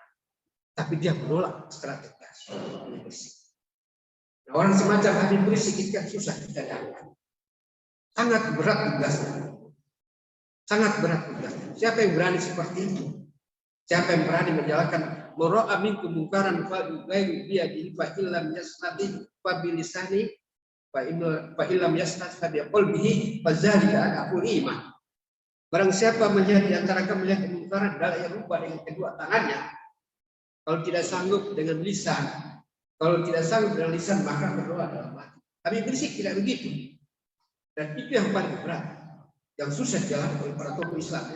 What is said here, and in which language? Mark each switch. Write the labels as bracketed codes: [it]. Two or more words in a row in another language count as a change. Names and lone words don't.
[id] Tapi dia menolak secara tegas. Nah, orang semacam Habib Rizik itu kan susah kita dapat. Sangat berat tugasnya. Sangat berat tugasnya. Siapa yang berani seperti itu? Siapa yang berani menjalankan [ar] من رأى منكم منكرا فليغيره بيده فإن لم يستطع فبلسانه فإن لم يستطع فبقلبه فذلك أضعف الإيمان. [id] Barang siapa melihat di antara kamu melihat kemungkaran adalah yang rubah dengan kedua tangannya. Kalau tidak sanggup dengan lisan, kalau tidak sanggup dengan lisan maka berdoa dalam hati. Habib Rizik tidak begitu. Dan itu yang paling berat, yang susah dijalankan oleh para tokoh Islam ya.